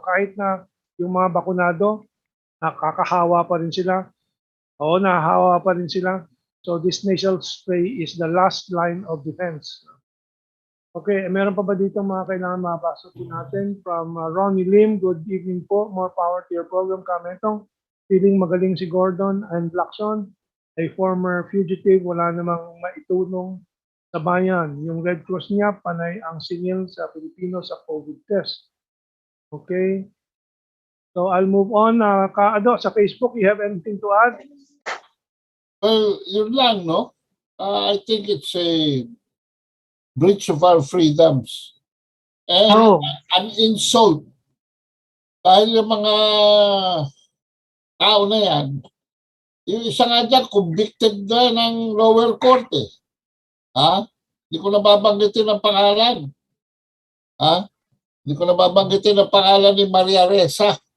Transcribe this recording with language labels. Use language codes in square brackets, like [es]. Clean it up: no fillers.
[tl] Kahit na yung mga bakunado, nakakahawa pa rin sila. Oo, nahahawa pa rin sila. [en] So this nasal spray is the last line of defense. [tl] Okay, meron pa ba dito mga kailangan mabasa po natin? From Ronnie Lim, [en] good evening [tl] po. [en] More power to your program, Mentong. [tl] Feeling magaling si Gordon and Lacson, [en] a former fugitive, [tl] wala namang maitulong sa bayan. Yung Red Cross niya, panay ang singil sa Pilipino sa COVID test. Okay. [en] So I'll move on. Kaado, [tl] sa [en] Facebook, you have anything to add? [tl] Well, yun lang, no? [en] I think it's a breach of our freedoms. And an insult. [tl] Dahil yung mga tao na yan, yung isa nga dyan, convicted na ng lower court eh. Ha? Hindi ko nababanggitin ang pangalan. Ha? Hindi ko nababanggitin ang pangalan ni Maria Ressa.